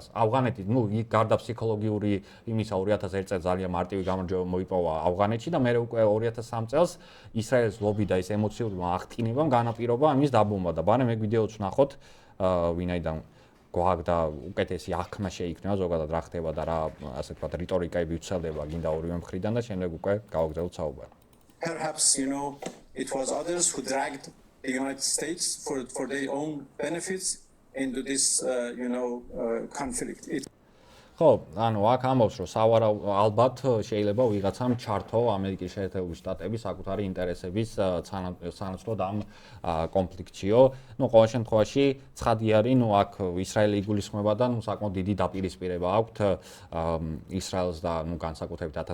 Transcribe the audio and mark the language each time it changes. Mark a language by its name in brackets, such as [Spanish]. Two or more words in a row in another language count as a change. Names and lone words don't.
[Georgian] ავღანეთი, იქ გარდა ფსიქოლოგიური იმისა 2001 წელს ძალიან მარტივი გამარჯვება მოიპოვა ავღანეთში და მე უკვე 2003 წელს ისრაელის ლობი და ეს ემოციური აღტკინებამ განაპირობა ამის დაბომბვა და ბანე მე ვიდეოც ვნახოთ, ვინაიდან გვაქვს და უკეთესი აღქმა შეიქმნება ზოგადად რა ხდება და რა ასე ვთქვათ რიტორიკები ვრცელდება გინდა ორივე მხრიდან და შემდეგ უკვე გავაგრძელოთ საუბარი. [English] Perhaps, it was others who dragged the United States for their own benefits into this, conflict. [Georgian] ხო, ანუ აქ ამბობს, რომ ალბათ შეიძლება ვიღაცამ ჩართო ამერიკის შეერთებული შტატები საკუთარი ინტერესების სანაცვლოდ ამ კონფლიქტშიო. ყოველ შემთხვევაში ცხადი არის, აქ ისრაელი იგულისხმება და საკმაოდ დიდი დაპირისპირება აქვთ ისრაელს და განსაკუთრებით